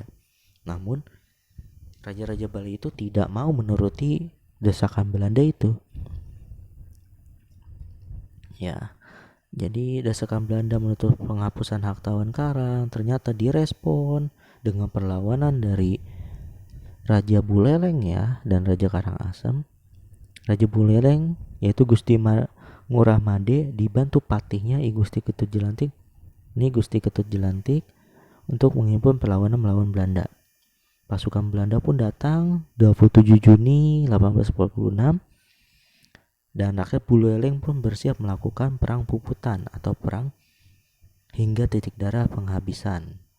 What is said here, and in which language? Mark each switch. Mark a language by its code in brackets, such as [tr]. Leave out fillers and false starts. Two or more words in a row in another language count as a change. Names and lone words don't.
[id] Namun raja-raja Bali itu tidak mau menuruti desakan Belanda itu. Ya, jadi desakan Belanda menuntut penghapusan hak tawon karang ternyata direspon dengan perlawanan dari Raja Buleleng ya dan Raja Karangasem. Raja Buleleng yaitu Gusti Ngurah Made dibantu patihnya I Gusti Ketut Jelantik. Ini Gusti Ketut Jelantik untuk menghimpun perlawanan melawan Belanda. Pasukan Belanda pun datang 27 Juni 1846 dan rakyat Buleleng pun bersiap melakukan perang Puputan atau perang hingga titik darah penghabisan.